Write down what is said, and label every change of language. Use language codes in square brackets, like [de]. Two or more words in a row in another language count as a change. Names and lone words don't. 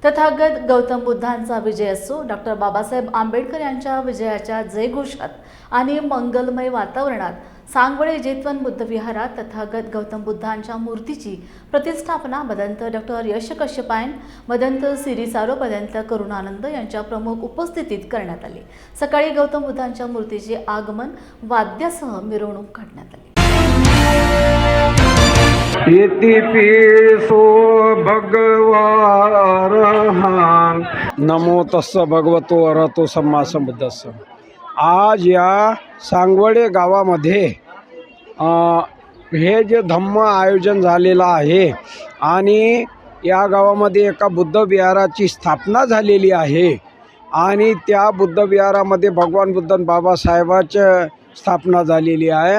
[mr] तथागत गौतम बुद्धांचा विजय असो, डॉक्टर बाबासाहेब आंबेडकर यांच्या विजयाच्या जयघोषात आणि मंगलमय वातावरणात सांगवडे जेतवन बुद्ध विहारात तथागत गौतम बुद्धांच्या मूर्तीची प्रतिष्ठापना मदंत डॉक्टर यश कश्यपायन, मदंत सिरी सारोपदंत करुणानंद यांच्या प्रमुख उपस्थितीत करण्यात आली। सकाळी गौतम बुद्धांच्या मूर्तीचे आगमन वाद्यासह मिरवणूक काढण्यात आली। [pi] इतिपिसो भगवारहां नमो तस्स भगवतो अरहतो सम्मा संबुद्धस्स। [mr] आज या सांगवडे गावामध्ये हे जे धम्म आयोजन झालेलं आहे आणि या गावामध्ये एका बुद्ध विहाराची स्थापना झालेली आहे आणि त्या बुद्ध विहारामध्ये भगवान बुद्ध बाबासाहेबांची स्थापना झालेली आहे।